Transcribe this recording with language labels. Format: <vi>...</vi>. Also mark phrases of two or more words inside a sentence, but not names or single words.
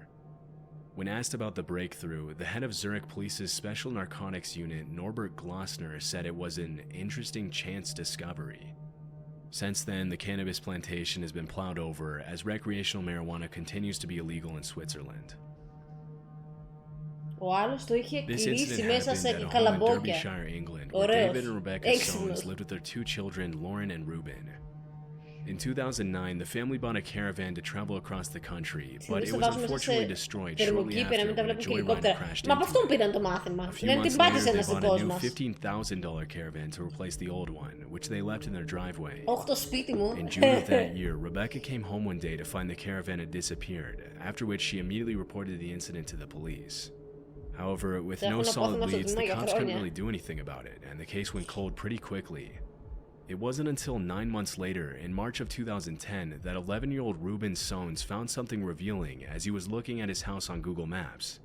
<en>When asked about the breakthrough, the head of Zurich Police's Special Narcotics Unit, Norbert Glossner, said it was an interesting chance discovery. Since then, the cannabis plantation has been plowed over as recreational marijuana continues to be illegal in Switzerland.</en> <el>Ο άλλος το είχε</el> <en>This</en> <el>κλείσει</el> <en>incident</en> <el>μέσα</el> <en>happened</en> <el>σε</el> <en>at a home in</en> <el>καλαμπόκια.</el> <en>Derbyshire, England, where</en> <el>Ωραίος.</el> <en>David and Rebecca's</en> <el>Έξυπνος.</el> <en>sons lived with their 2 children, Lauren and Ruben. In 2009, the family bought a caravan to travel across the country, but it was unfortunately destroyed shortly after when a joyride crashed</en> <el>Μα από αυτόν</el> <en>into it.</en> <el>πήραν το μάθημα.</el> <en>A few</en> <el>Δεν</el> <en>months</en> <el>την</el> <en>later,</en> <el>πάτησε</el> <en>they</en> <el>ένας</el> <en>bought a</en> <el>δικός</el> <en>new</en> <el>μας.</el> <en>$15,000 caravan to replace the old one, which they left in their driveway.</en> <el>Όχι το σπίτι μου.</el> <en>In June of that year, Rebecca came home one day to find the caravan had disappeared, after which she immediately reported the incident to the police. However, with no solid leads, the cops couldn't really do anything about it, and the case went cold pretty quickly. It wasn't until 9 months later, in March of 2010, that 11-year-old Ruben Sones found something revealing as he was looking at his house on Google Maps.</en>